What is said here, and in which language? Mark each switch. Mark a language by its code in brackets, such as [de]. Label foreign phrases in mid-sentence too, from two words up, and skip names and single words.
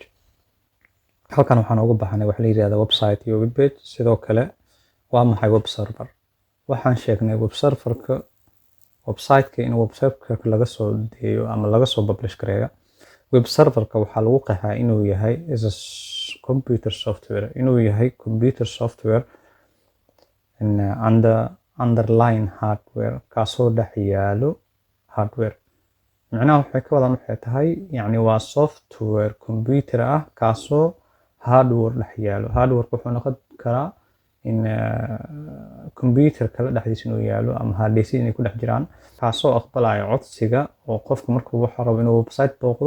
[so] halkan waxaan uga baxnay waxa la yiraahdo website iyo [en] web page. [so] sidoo kale waa maxay [en] web server? [so] waxaan sheegnay web serverka website-ka in web serverka laga soo deeyo ama laga soo publish gareeyo. web serverka waxaa lagu qeexaa inuu yahay [en] is a computer software, [so] inuu yahay [en] computer software in underlying hardware [so] kaasoo dhex yaalo hardware. macnaha waxay ka wadaan waxay tahay yacni waa software computer ah kaasoo hardware dhex yaalo. hardware wuxuu noqon karaa in computer kala dhexdiisa inuu yaalo ama [en] hard disk [so] inay ku dhex jiraan, kaasoo aqbalaya codsiga oo qofka markuu waxa rabo inuu website booqdo.